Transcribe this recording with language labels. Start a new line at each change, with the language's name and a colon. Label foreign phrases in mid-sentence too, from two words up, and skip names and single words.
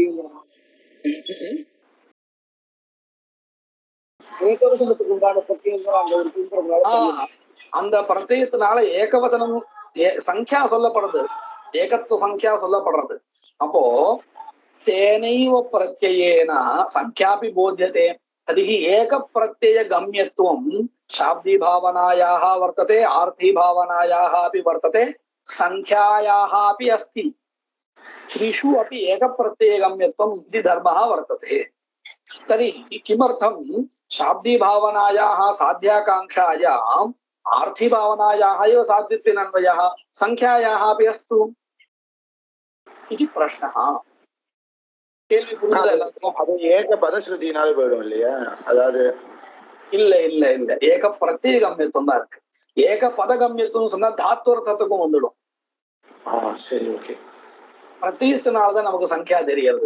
Tamil: அந்த பிரத்யத்தினால ஏகவசனம் சங்கியா சொல்லப்படுறது, ஏகத்துவ சங்கியா சொல்லப்படுறது.
Sanskrit: அப்போ तेनैव प्रत्ययेन संख्यापि बोध्यते तथाहि एक प्रत्यय गम्यत्वम् शाब्दी भावनायाः वर्तते, आर्थी भावनायाः अपि वर्तते, संख्यायाः अपि अस्ति. त्रिषु अपि एक प्रत्यय गम्यत्वम् इति धर्मः वर्तते. तर्हि किमर्थं शाब्दी भावनायाः साध्याकाङ्क्षायाम् आर्थी भावनायाः एव साध्यत्वेन अन्वयः, संख्यायाः अपि अस्तु इति प्रश्नः.
Tamil: கேள்வி புரியுதா எல்லாத்துக்கும்? அது ஏக பதஸ்ருதினால போயிடும் இல்லையா? அதாவது இல்ல இல்ல இல்ல,
Sanskrit: एक प्रत्येक गम्यत्वम्
Tamil: தான் இருக்கு.
Sanskrit: एक पद गम्यत्वम्
Tamil: சொன்னா தாத்வர்த்தத்துக்கும் வந்துடும். சரி, ஓகே. பிரத்யேகத்தினாலதான் நமக்கு சங்கியா தெரியறது.